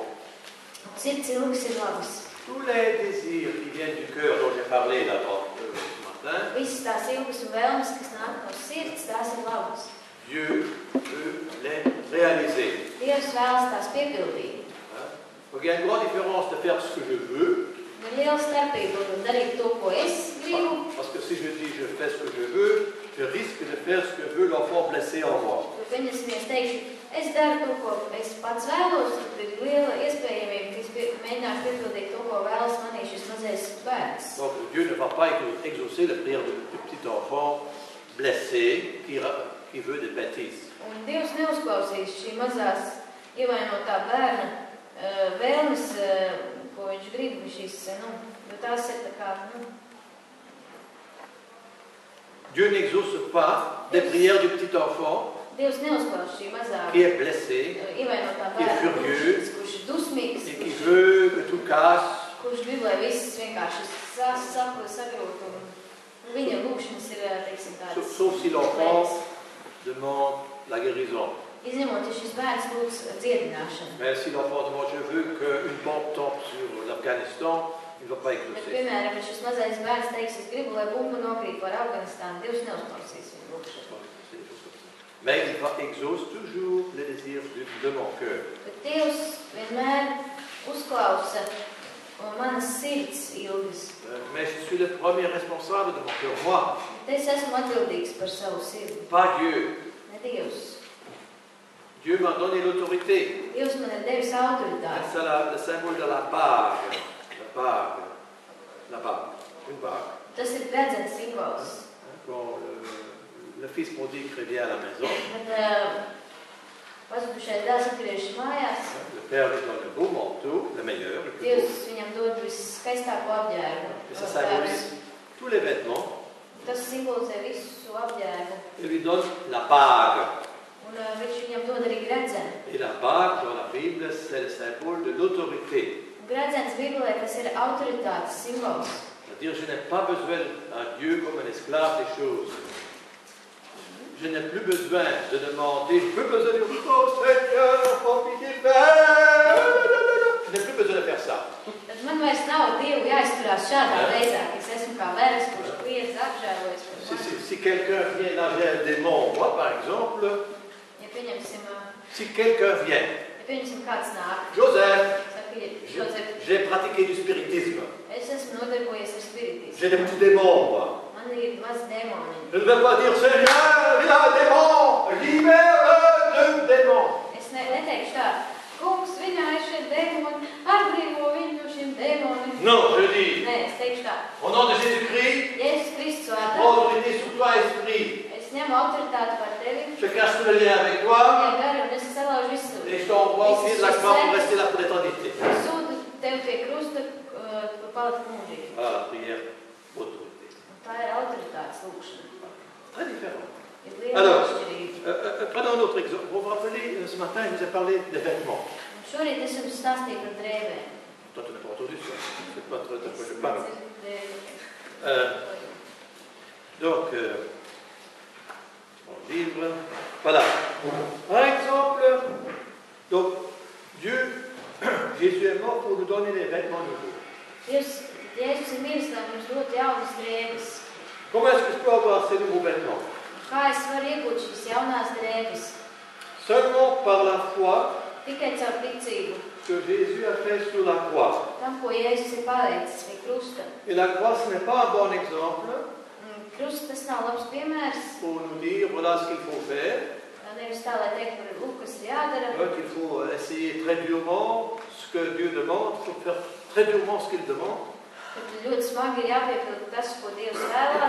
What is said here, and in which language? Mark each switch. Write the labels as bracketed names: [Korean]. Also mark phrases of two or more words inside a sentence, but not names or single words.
[Latvian] Sirds ilgas ir labas. [French] Tous les désirs qui viennent du cœur dont j'ai parlé là ce matin, [Latvian] Visas tās ilgas un vēlmes, kas nāk no sirds, tās ir labas. [French] Dieu veut les réaliser. [Latvian] Dievs vēlas tās piepildīt. [French] Donc il y a une grande différence de faire ce que je veux. [Latvian] Ir liela starpība darīt to, ko es gribu. [French] Parce que si je dis je fais ce que je veux, je risque de faire ce que veut l'enfant blessé en moi. [Latvian] Jo, pieņemsim, es teikšu, es daru to, ko es pats vēlos, tad ir liela iespējamība, ka es mēģināšu piepildīt to, ko vēlas manī šis mazais bērns. [French] Donc Dieu ne va pas exaucer la prière du petit enfant blessé qui veut des bêtises. [Latvian] Un Dievs neuzklausīs šī mazās ievainotā bērna vēlmes, ko viņš grib, šīs, jo tās ir tā kā, [French] Dieu n'exauce pas des prières du petit enfant [Latvian] Dievs neuzklaus šī mazā [French] qui est blessé [Latvian] ievainotā [French] qui est [Latvian] bērna, [French] furieux, [Latvian] kurš ir dusmīgs, [French] et qui veut que tout casse. [Latvian] kurš grib, lai viss vienkārši sagrūt, un viņa lūkšanas ir, teiksim, tādas. [French] Sauf si l'enfant demande la guérison. [Latvian] Izņemot, ja šis bērns lūdz dziedināšanu. [French] Mais si l'enfant demande je veux qu'une bombe tombe sur l'Afghanistan, il ne va pas [Latvian] Bet, [French] exaucer. [Latvian] piemēram, ja šis mazais bērns teiks, es gribu, lai bumba nokrīt par Afganistānu, Dievs neuzklausīs viņu lūkšanu. [French] Mais il va exaucer toujours les désirs de mon cœur. [Latvian] Bet Dievs vienmēr uzklausa manas sirds ilgas. [French] Mais je suis le premier responsable de mon cœur, moi, [Latvian] Bet es esmu atbildīgs par savu sirdi, [French] pas Dieu. [Latvian] ne Dievs. [French] Dieu m'a donné l'autorité. [Latvian] Dievs man ir devis autoritāti. [French] C'est le symbole de la bague. La bague. Une bague. [Latvian] Tas ir gredzens simbols. [French] Quand le fils prodigue revient à la maison, [Latvian] Kad pazudušais dēls atgriežas mājās, [French] le père lui donne le beau manteau, le meilleur, le plus beau. [Latvian] Dievs viņam dod viskaistāko apģērbu. [French] Et ça symbolise tous les vêtements. [Latvian] Tas simbolizē visu apģērbu. [French] Il lui donne la bague. [Latvian] Un viņš viņam dod arī gredzenu. [French] Et la bague, dans la Bible, c'est le symbole de l'autorité. [Latvian] Gredzens Bībelē tas ir autoritātes simbols. [French] C'est-à-dire, je n'ai pas besoin d'un Dieu comme un esclave des choses. Je n'ai plus besoin de demander, je peux besoin de dire, oh Seigneur, oh pitié, je n'ai plus besoin de faire ça. [Latvian] Tad man vairs nav Dievu jāizturās šādā veidā, ka es esmu kā bērns, kurš kliedz apžēlojas par mani. [French] Si quelqu'un vient nager un démon, moi par exemple, [Latvian] Ja pieņemsim, [French] si quelqu'un vient, [Latvian] kāds nāk, [French] Joseph, [Latvian] saka, Jozef, [French] j'ai pratiqué du spiritisme, [Latvian] es esmu nodarbojies ar spiritismu. [French] j'ai des petits démons, moi. [Latvian] Man ir maz dēmoni. [French] Je ne vais pas dire, Seigneur, il y a un démon, libère-le de démon. [Latvian] Es neteikšu tā, kungs, viņā ir šie dēmoni, atbrīvo viņu no šiem dēmoniem. [French] Non, je dis, [Latvian] Nē, es teikšu tā, [French] au nom de Jésus-Christ, [Latvian] Jēzus Kristus vārdā, [French] autorité sur toi, esprit, [Latvian] es Es ņemu autoritāti par tevi. [French] Je casse le lien avec toi. [Latvian] Ja gari, un es salaužu visu. [French] Et je t'envoie au pied de la croix pour rester là pour l'éternité. [Latvian] Sūdu tevi pie krusta, tu palikt mūžīgi. [French] Voilà la prière autorité. [Latvian] Un tā ir autoritātes lūkšana. [French] Très différent. [Latvian] Ir liela [French] Alors, [Latvian] atšķirība. [French] prenons un autre exemple. Vous vous rappelez, ce matin, je vous ai parlé des vêtements. [Latvian] Un šorīt es jums stāstīju par drēbēm. [French] Toi, tu n'as pas entendu ça. C'est pas de quoi je parle. Donc, on livre. Voilà. Par exemple, donc, Dieu, Jésus est mort pour nous donner des vêtements nouveaux. [Latvian] Dievs, Jēzus ir miris, lai mums dot jaunas drēbes. [French] Comment est-ce que je peux avoir ces nouveaux vêtements? [Latvian] Kā es varu iegūt šīs jaunās drēbes? [French] Seulement par la foi [Latvian] Tikai caur ticību. [French] que Jésus a fait sur la croix. [Latvian] Tam, ko Jēzus ir paveicis pie krusta. [French] Et la croix, ce n'est pas un bon exemple [Latvian] Krusts, tas nav labs piemērs. [French] pour nous dire voilà ce qu'il faut faire. [Latvian] Nevis tā, lai teikt, par lūk, kas ir jādara. [French] Il faut essayer très durement ce que Dieu demande, il faut faire très durement ce qu'il demande. [Latvian] Tad ļoti smagi ir jāpiepilda tas, ko Dievs vēlās.